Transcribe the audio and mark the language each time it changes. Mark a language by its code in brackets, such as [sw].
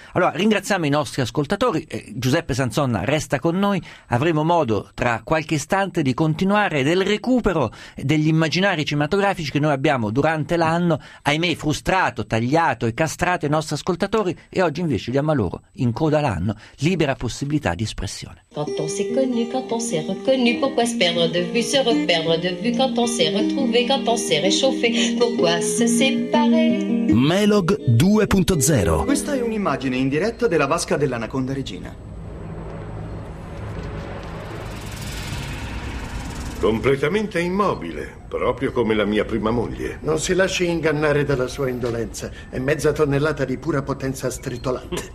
[it] Allora ringraziamo i nostri ascoltatori. Giuseppe Sansonna resta con noi, avremo modo tra qualche istante di continuare del recupero degli immaginari cinematografici che noi abbiamo durante l'anno, ahimè, frustrato, tagliato e castrato i nostri ascoltatori, e oggi invece diamo a loro, in coda l'anno, libera possibilità d'espressione. [fr] Quand on s'est connu, quand on s'est reconnu, pourquoi se perdre de vue, se reperdre de vue, quand on s'est retrouvé, quand on s'est réchauffé, pourquoi se séparer? [it] Melog 2.0. Questa è un'immagine in diretta della vasca dell'anaconda regina. Completamente immobile, proprio come la mia prima moglie. Non si lasci ingannare dalla sua indolenza. È mezza tonnellata di pura potenza stritolante.